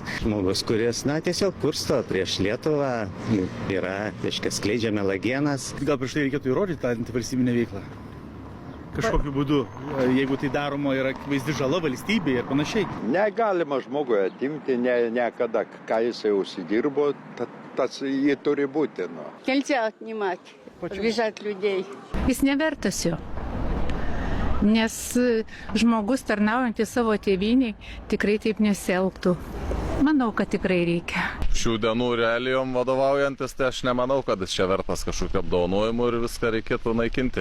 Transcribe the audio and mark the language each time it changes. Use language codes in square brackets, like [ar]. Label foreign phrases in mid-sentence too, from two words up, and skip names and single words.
[lt] Žmogus, kuris, tiesiog kursto prieš Lietuvą, skleidžia melagienas. Gal prieš tai reikėtų įrodyti tą antivalstybinę veiklą? Kažkokiu būdu, jeigu tai daroma yra akivaizdi žala valstybėje ir panašiai. Negalima žmogui atimti niekada, ką jisai užsidirbo, tas jį turi būti. [ru] Нельзя отнимать, обижать людей. [lt] Jis nevertas jo, nes žmogus tarnaujantis savo tėvynei tikrai taip nesielgtų. Manau, kad tikrai reikia. Šių dienų realijom vadovaujantis, tai aš nemanau, kad jis čia vertas kažkokiu apdovanojimu ir viską reikėtų naikinti.